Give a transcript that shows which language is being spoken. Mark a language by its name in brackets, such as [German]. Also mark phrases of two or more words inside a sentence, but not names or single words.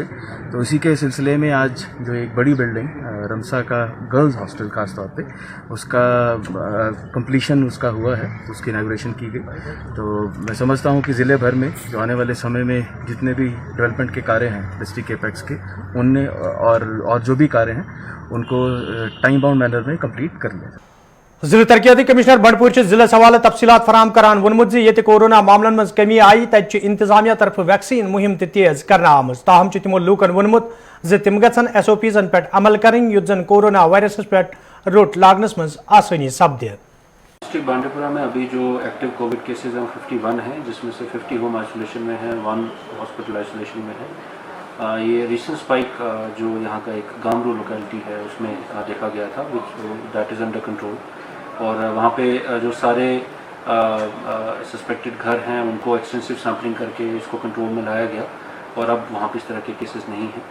[Hindi] तो इसी के सिलसिले में आज जो एक बड़ी बिल्डिंग रमसा का [English] girls hostel [Hindi] खास तौर पे उसका कंप्लीशन उसका हुआ है, उसकी इनाग्रेशन की गई। तो मैं समझता हूँ कि ज़िले भर में जो आने वाले समय में जितने भी डेवलपमेंट के कार्य हैं डिस्ट्रिक्ट एपेक्स के, उनने और जो भी कार्य हैं उनको [English] time bound manner [Hindi] में कंप्लीट कर लिया जाए। [Kashmiri] जिला तरक्याती कमिश्नर बंडपुर जिले हवाले तफसीलात फराम करान वोनमुत ये कोरोना मामलन मज कमी आई तत इंतजामिया तरफ वैक्सीन मुहिम तेज करना आमज। ताहम तिमो लूकन वोनमुत तिम गन SOPs पे अमल करें युत जन कोरोना वायरस पे रोट लागनस मज आसानी सपदे। [Hindi] डिस्ट्रिक्ट बांडीपुरा में अभी जो [English] active Covid cases [Hindi] हैं 51 हैं, जिसमें से 50 [English] home isolation [Hindi] में है, 1 [English] hospital isolation [Hindi] में है। ये [English] recent spike [Hindi] जो यहाँ का एक गामरू लोकेलिटी है उसमें देखा गया था, [English] that is under control. [Hindi] और वहाँ पे जो सारे सस्पेक्टेड घर हैं उनको [English] extensive sampling [Hindi] करके इसको कंट्रोल में लाया गया, और अब वहाँ पे इस तरह के केसेस नहीं हैं।